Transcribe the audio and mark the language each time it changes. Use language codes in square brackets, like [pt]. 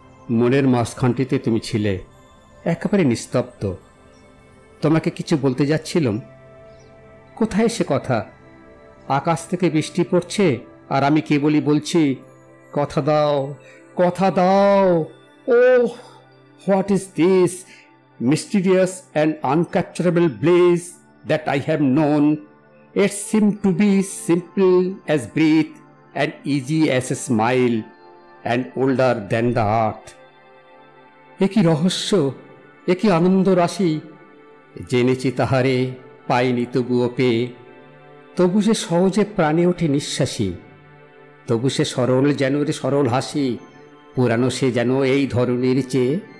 [bn] মনের মাঝখানটিতে তুমি ছিলে, একেবারে নিস্তব্ধ। তোমাকে কিছু বলতে যাচ্ছিলাম, কোথায় সে কথা? আকাশ থেকে বৃষ্টি পড়ছে আর আমি কেবলই বলছি, কথা দাও, কথা দাও। [en] Oh, what is this mysterious and uncapturable bliss that I have known? It seemed to be simple as breath and easy as a smile and older than the earth. [bn] একই রহস্য, একই আনন্দ রাশি, জেনেছি তাহারে, পাইনি তবুও পেয়ে। তবু সে সহজে প্রাণে ওঠে নিঃশ্বাসী, তবু সে সরল যেন রে সরল হাসি, পুরানো সে যেন এই ধরনের চেয়ে।